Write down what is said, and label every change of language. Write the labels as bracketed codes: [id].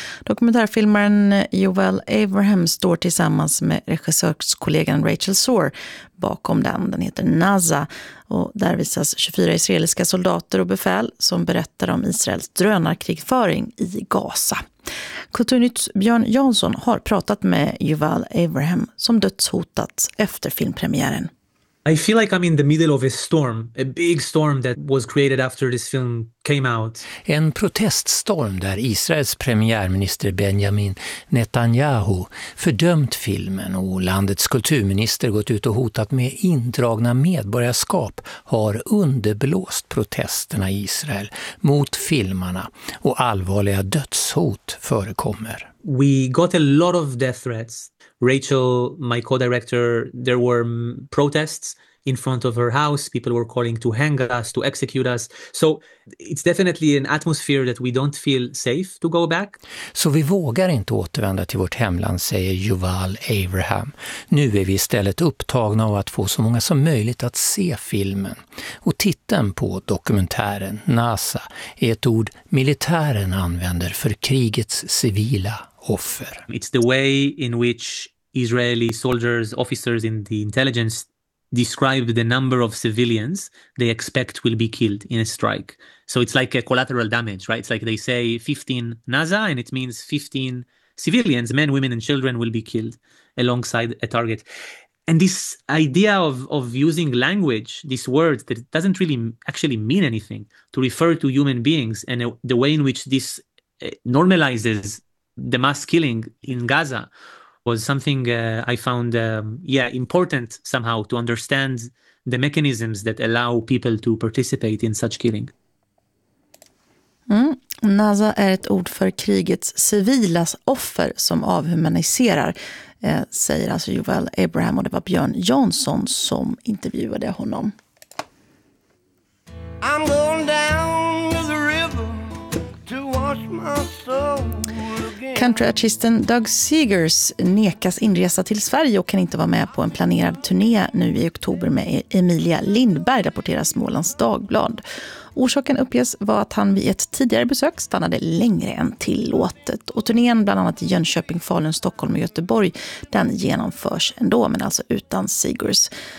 [sv] Dokumentärfilmaren Joel Abraham står tillsammans med regissörskollegan Rachel Soar bakom den. Den heter Naza och där visas 24 israeliska soldater och befäl som berättar om Israels drönarkrigföring i Gaza. Kulturnytts Björn Jansson har pratat med Joel Abraham som dödshotats efter filmpremiären. [en] I feel like I'm in the middle of a storm, a big storm that was created after this film came out. [sv] En proteststorm där Israels premiärminister Benjamin Netanyahu fördömt filmen och landets kulturminister gått ut och hotat med indragna medborgarskap har underblåst protesterna i Israel mot filmarna och allvarliga dödshot förekommer. [en] We got a lot of death threats. Rachel, my co-director, there were protests in front of her house. People were calling to hang us, to execute us. So it's definitely an atmosphere that we don't feel safe to go back. [sv] Så vi vågar inte återvända till vårt hemland, säger Joel Abraham. Nu är vi istället upptagna av att få så många som möjligt att se filmen. Och titeln på dokumentären, NASA, är ett ord militären använder för krigets civila. Offer. [en] It's the way in which Israeli soldiers, officers in the intelligence described the number of civilians they expect will be killed in a strike. So it's like a collateral damage, right? It's like they say 15 Naza and it means 15 civilians, men, women and children will be killed alongside a target. And this idea of using language, these words that doesn't really actually mean anything to refer to human beings and the way in which this normalizes the mass killing in Gaza was something I found important somehow to understand the mechanisms that allow people to participate in such killing. [sv] Naza är ett ord för krigets civilas offer som avhumaniserar, säger alltså Joel Abraham, och det var Björn Jansson som intervjuade honom. [en] I'm going down to the river to wash my soul. [sv] Countryartisten Doug Seegers nekas inresa till Sverige och kan inte vara med på en planerad turné nu i oktober med Emilia Lindberg, rapporterar Smålands Dagblad. Orsaken uppges var att han vid ett tidigare besök stannade längre än tillåtet. Och turnén bland annat i Jönköping, Falun, Stockholm och Göteborg, den genomförs ändå, men alltså utan Seegers.